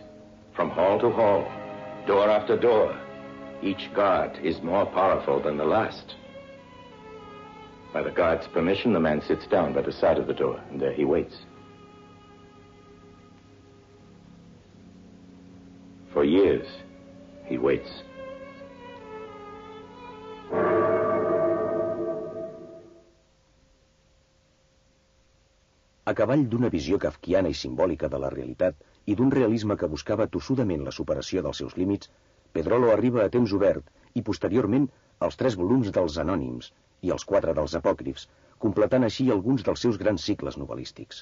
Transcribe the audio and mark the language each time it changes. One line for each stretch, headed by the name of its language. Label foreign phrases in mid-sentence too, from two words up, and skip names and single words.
English: From hall to hall, door after door, each god is more powerful than the last. By the God's permission, the man sits down by the side of the door, and there he waits. For years, he waits.
Catalan: A cavall d'una visió kafkiana i simbòlica de la realitat i d'un realisme que buscava tossudament la superació dels seus límits, Pedrolo arriba a Temps Obert i, posteriorment, als 3 volums dels Anònims i els 4 dels Apòcrifs, completant així alguns dels seus grans cicles novel·lístics.